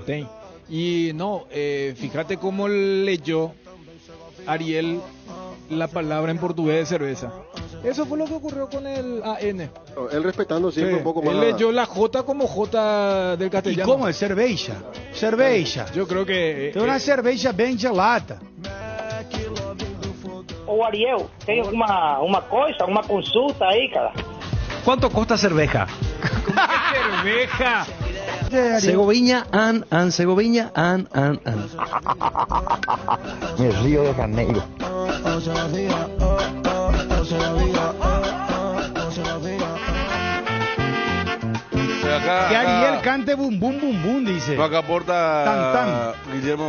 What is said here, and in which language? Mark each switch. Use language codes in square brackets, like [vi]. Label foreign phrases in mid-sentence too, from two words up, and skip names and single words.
[es] Y no, fíjate cómo leyó Ariel la palabra en portugués de cerveza. Eso fue lo que ocurrió con el AN. Él respetando siempre un poco más. Él leyó la J como J del castellano. ¿Y cómo es cerveja? Cerveja. Yo creo que... Es una cerveja bien gelada. [pt] Ô Ariel, tem uma coisa, uma consulta aí, cara. [es] ¿Cuánto cuesta cerveja? ¡Cerveja! Segoviña, Segoviña, Me río de Janeiro. Que Ariel cante bum bum bum bum, dice. Acá aporta